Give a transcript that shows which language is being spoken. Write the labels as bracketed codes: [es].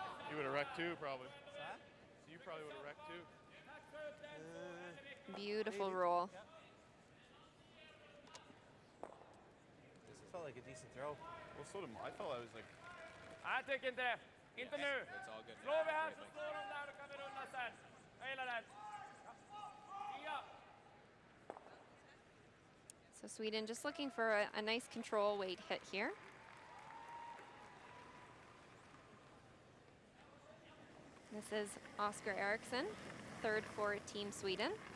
[en] You would have wrecked too, probably. So you probably would have wrecked too. Beautiful roll. This felt like a decent throw. Well, so did I thought I was like... [sv] Nej, tyck inte. Inte nu. [en] It's all good. [sv] Slår vi här så slår de där, då kan vi runda sen. Jag gillar den. Ja. [en] So Sweden just looking for a nice control weight hit here. This is Oscar Eriksson, third for Team Sweden,